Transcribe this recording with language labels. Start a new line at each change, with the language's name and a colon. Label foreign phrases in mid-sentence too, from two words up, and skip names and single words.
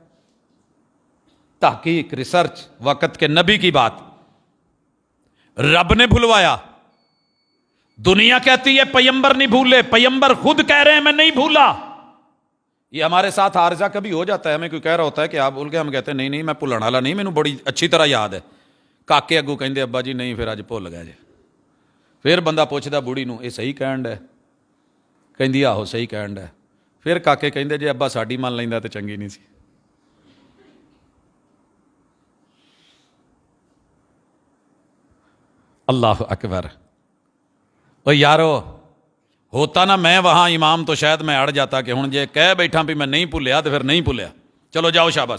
Urdu: تحقیق, ریسرچ, وقت کے نبی کی بات. رب نے بھلوایا, دنیا کہتی ہے پیمبر نہیں بھولے, پیمبر خود کہہ رہے ہیں میں نہیں بھولا. یہ ہمارے ساتھ عارضہ کبھی ہو جاتا ہے, ہمیں کوئی کہہ رہا ہوتا ہے کہ آپ بھول گئے, ہم کہتے ہیں نہیں
Punjabi: میں بھلن والا نہیں, مینوں بڑی اچھی طرح یاد ہے. کاکے اگوں کہندے ابا جی نہیں پھر اج بھول گئے جے. پھر بندہ پوچھدا بوڑھی نو یہ صحیح کہن ڈے, کہندی آہو صحیح کہن ڈے. پھر کاکے کہندے جے ابا ساڈی من لیندا تے چنگی نہیں سی.
Arabic: اللہ اکبر.
Urdu: او یارو ہوتا نا میں وہاں امام تو شاید میں اڑ جاتا
Punjabi: کہ ہن جے کہہ بیٹھا بھی میں نہیں بھولیا تو پھر نہیں بھولیا,
Urdu: چلو جاؤ شاباش.